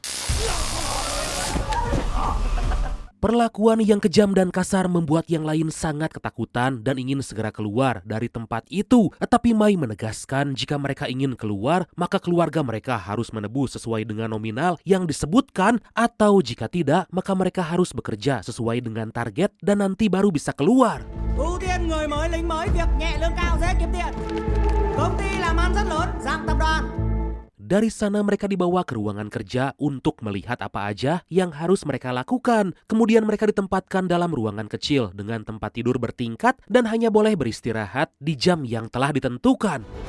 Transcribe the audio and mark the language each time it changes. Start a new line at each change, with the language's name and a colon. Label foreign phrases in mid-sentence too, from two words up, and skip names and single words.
Indonesian: Perlakuan yang kejam dan kasar membuat yang lain sangat ketakutan dan ingin segera keluar dari tempat itu. Tapi Mai menegaskan jika mereka ingin keluar, maka keluarga mereka harus menebus sesuai dengan nominal yang disebutkan, atau jika tidak, maka mereka harus bekerja sesuai dengan target dan nanti baru bisa keluar.
Vietnamese: Ưu tiên người mới, lính mới, việc nhẹ lương cao dễ kiếm tiền. Công ty làm ăn rất lớn, dạng tập đoàn.
Indonesian: Dari sana mereka dibawa ke ruangan kerja untuk melihat apa aja yang harus mereka lakukan. Kemudian mereka ditempatkan dalam ruangan kecil dengan tempat tidur bertingkat dan hanya boleh beristirahat di jam yang telah ditentukan.